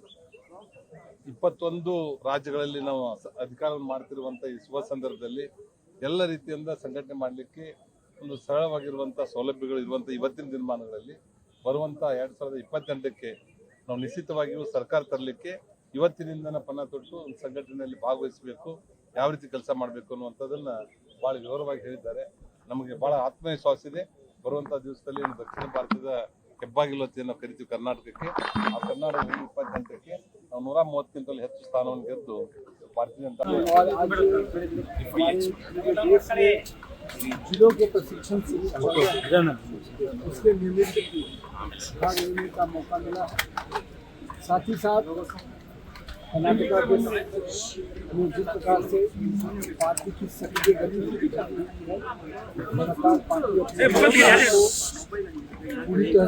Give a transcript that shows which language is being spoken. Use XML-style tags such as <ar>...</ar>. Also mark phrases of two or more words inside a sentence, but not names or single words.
<kn>21 ರಾಜ್ಯಗಳಲ್ಲಿ ನಾವು ಅಧಿಕಾರವನ್ನು ಮಾಡ್ತಿರುವಂಥ ಈ ಶುಭ ಸಂದರ್ಭದಲ್ಲಿ ಎಲ್ಲ ರೀತಿಯಿಂದ ಸಂಘಟನೆ ಮಾಡಲಿಕ್ಕೆ ಒಂದು ಸರಳವಾಗಿರುವಂಥ ಸೌಲಭ್ಯಗಳು ಇರುವಂಥ ಇವತ್ತಿನ ದಿನಮಾನಗಳಲ್ಲಿ ಬರುವಂಥ 2028ಕ್ಕೆ ನಾವು ನಿಶ್ಚಿತವಾಗಿಯೂ ಸರ್ಕಾರ ತರಲಿಕ್ಕೆ ಇವತ್ತಿನಿಂದನೇ ಪಣ ತೊಟ್ಟು ಒಂದು ಸಂಘಟನೆಯಲ್ಲಿ ಭಾಗವಹಿಸಬೇಕು, ಯಾವ ರೀತಿ ಕೆಲಸ ಮಾಡಬೇಕು ಅನ್ನುವಂಥದ್ದನ್ನ ಭಾಳ ವಿವರವಾಗಿ ಹೇಳಿದ್ದಾರೆ. ನಮಗೆ ಭಾಳ ಆತ್ಮವಿಶ್ವಾಸ ಇದೆ. ಬರುವಂಥ ದಿವಸದಲ್ಲಿ ದಕ್ಷಿಣ ಭಾರತದ ಹೆಬ್ಬಾಗಿಲು ಅಂತ ನಾವು ಕರಿತೀವಿ ಕರ್ನಾಟಕಕ್ಕೆ. ಆ ಕರ್ನಾಟಕ 2028ಕ್ಕೆ ನಾವು 130ಕ್ಕಿಂತಲೂ ಹೆಚ್ಚು ಸ್ಥಾನವನ್ನು ಗೆದ್ದು ಭಾರತೀಯ ಜನತಾ</kn> <hi>जिलों के प्रशिक्षण उसके नियमित भाग लेने का मौका मिला है। साथ ही साथ कर्नाटका के जिस प्रकार से पार्टी की सक्रिय गतिविधि लगातार पार्टी पूरी तरह</hi>